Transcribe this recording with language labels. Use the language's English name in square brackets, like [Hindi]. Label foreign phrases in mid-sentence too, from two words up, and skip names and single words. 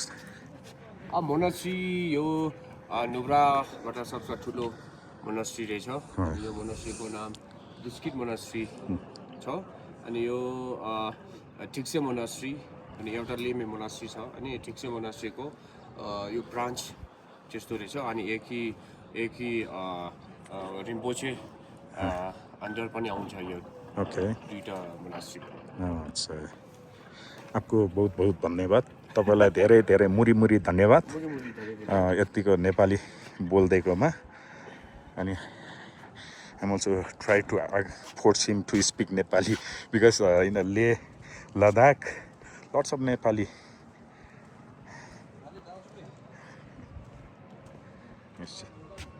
[Nepali] मोनास्ट्री यो नुब्राबाट सबसे ठुलो मोनास्ट्री रहेछ यो मोनास्ट्रीको नाम बिस्किट मोनास्ट्री छ अनि यो ठिक्से मोनास्ट्री अनि एउटा लेमे मोनास्ट्री छ अनि ठिक्से मोनास्ट्रीको यो ब्रान्च त्यस्तो रहेछ अनि एकी रिम्पोचे अन्डर पनि आउँछ यो ओके दुईटा मोनास्ट्री [Hindi] अच्छा आपको बहुत धन्यवाद [Nepali] तपाईलाई धेरै मुरी धन्यवाद यतिको नेपाली बोल्दैकोमा अनि [English] I'm also try to force him to speak Nepali because in Leh, Ladakh, lots of Nepali. Yes.